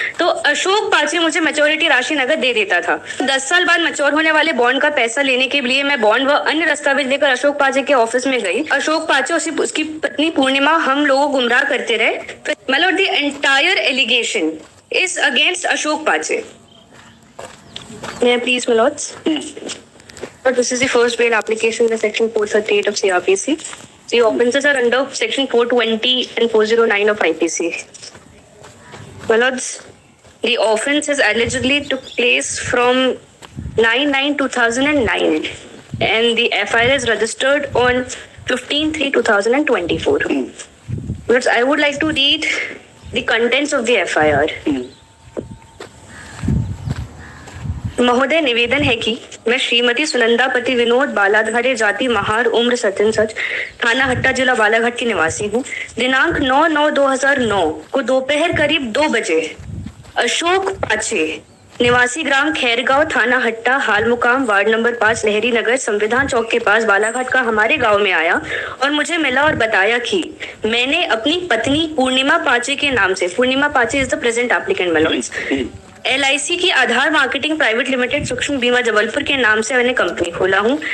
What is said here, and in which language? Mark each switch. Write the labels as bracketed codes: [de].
[hi] तो अशोक पाचे मुझे मैच्योरिटी राशि नगद दे देता था। 10 साल बाद मैच्योर होने वाले बॉन्ड का पैसा लेने के लिए मैं बॉन्ड व अन्य दस्तावेज लेकर अशोक पाचे के ऑफिस में गई। अशोक पाचे और उसकी पत्नी पूर्णिमा हम लोगों गुमराह करते रहे। [en] मतलब the entire allegation is against Ashok Pache. Please, my lords. But this is the first bail application in section 438 of CRPC. The offences are under section 420 and 409 of IPC. My lords, the offence has allegedly took place from 9/9/2009 and the FIR is registered on 15/3/2024. But I would like to read the contents of the FIR. [hi] महोदय, निवेदन है कि मैं श्रीमती सुनंदा पति विनोद बालाधारे, जाति महार, उम्र सचिन सच, थाना हट्टा, जिला बालाघाट की निवासी हूँ। दिनांक 9/9/2009 को दोपहर करीब 2 बजे अशोक पाचे निवासी ग्राम खैरगांव, थाना हट्टा, हाल मुकाम वार्ड नंबर 5, लहरी नगर, संविधान चौक के पास बालाघाट का हमारे गांव में आया और मुझे मिला और बताया कि मैंने अपनी पत्नी पूर्णिमा पाचे के नाम से, पूर्णिमा पाचे [en] is the present applicant melons, [hi] LIC की आधार मार्केटिंग प्राइवेट लिमिटेड सूक्ष्म बीमा जबलपुर के नाम से मैंने कंपनी खोला हूँ।